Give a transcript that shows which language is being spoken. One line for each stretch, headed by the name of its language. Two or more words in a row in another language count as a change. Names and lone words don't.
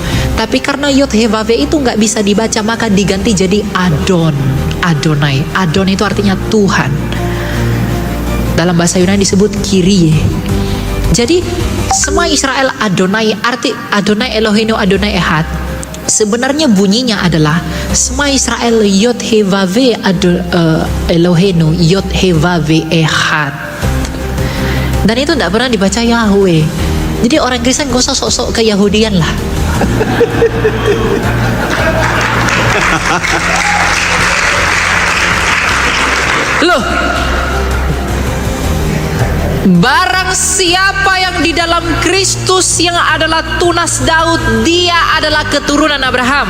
Indonesian: Tapi karena
Hebrew: יוד הא וו הא
Indonesian: itu nggak bisa dibaca, maka diganti jadi Adonai. Adon itu artinya Tuhan. Dalam bahasa Yunani disebut Kyrie. Jadi semua Israel Adonai, arti
Hebrew: אדוני אלוהינו אדוני אחד,
Indonesian: sebenarnya bunyinya adalah semua Israel
Hebrew: יוד הא וו הא אלוהינו יוד הא וו הא אחד.
Indonesian: Dan itu tidak pernah dibaca Yahweh. Jadi orang Kristen gak usah sok-sok ke Yahudian lah. Loh, barang siapa yang di dalam Kristus yang adalah tunas Daud, dia adalah keturunan Abraham.